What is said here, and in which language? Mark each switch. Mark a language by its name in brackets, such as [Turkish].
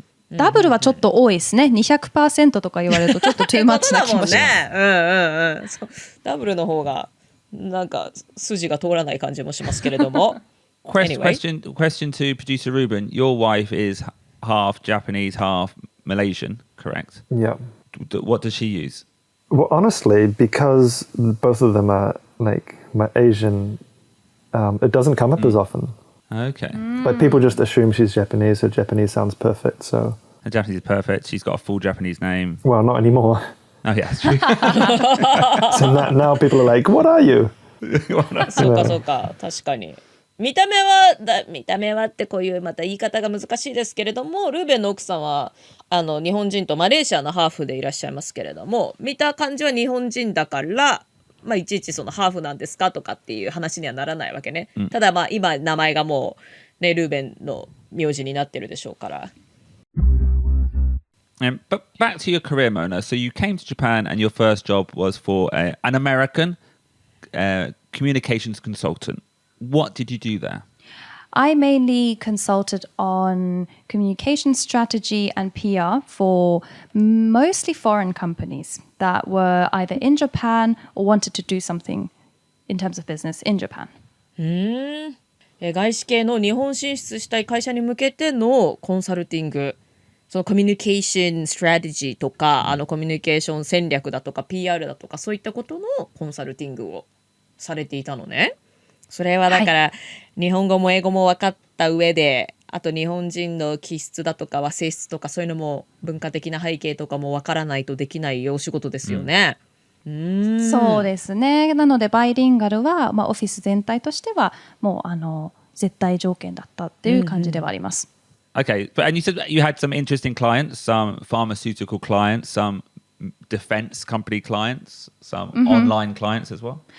[Japanese] ダブルはちょっと多いですね。200% とか言われるとちょっとトゥーマッチな気もします。ダブルの方がなんか筋が通らない感じもしますけれども。 [English] Question to producer Ruben. Your wife is half Japanese, half Malaysian, correct? Yeah. What does she use? Well, honestly, because both of them are like my Asian, it doesn't come up as often. Okay. Like people just assume she's Japanese, her Japanese sounds perfect. So Her Japanese is perfect. She's got a full Japanese name. well, not anymore. Oh yeah, that's true. So now people are like, "What are you?" [Japanese] そうか確かに。見た目はってこういうまた言い方が難しいですけれども、ルーベンの奥さんは日本人とマレーシアのハーフでいらっしゃいますけれども、見た感じは日本人だから、いちいちそのハーフなんですかとかっていう話にはならないわけね。ただ今名前がもうねルーベンの名字になってるでしょうから。 [English] But back to your career, Mona. So you came to Japan and your first job was for an American communications consultant. What did you do there? I mainly consulted on communication strategy and PR for mostly foreign companies that were either in Japan or wanted to do something in terms of business in Japan. [Japanese] 外資系の日本進出したい会社に向けてのコンサルティング、そのコミュニケーションストラテジーとかコミュニケーション戦略だとか PR だとかそういったことのコンサルティングをされていたのね。それはだから、日本語も英語も分かった上で、あと日本人の気質だとか和性質とかそういうのも文化的な背景とかも分からないとできないお仕事ですよね。そうですね。なのでバイリンガルは、オフィス全体としてはもう絶対条件だったっていう感じではあります。 [English] Okay, and you said that you had some interesting clients, some pharmaceutical clients, some defense company clients, some online clients as well?